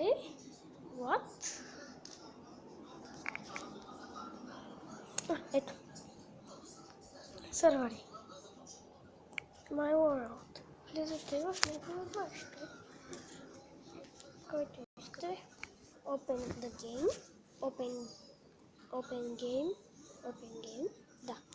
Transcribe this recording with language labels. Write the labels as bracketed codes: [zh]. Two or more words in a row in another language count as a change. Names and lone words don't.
[bg] What? Ето. Сървъри. [en] My World. [bg] Влизате в него от вашето. Който искате. [en] Open the game. Open game. [bg] Да.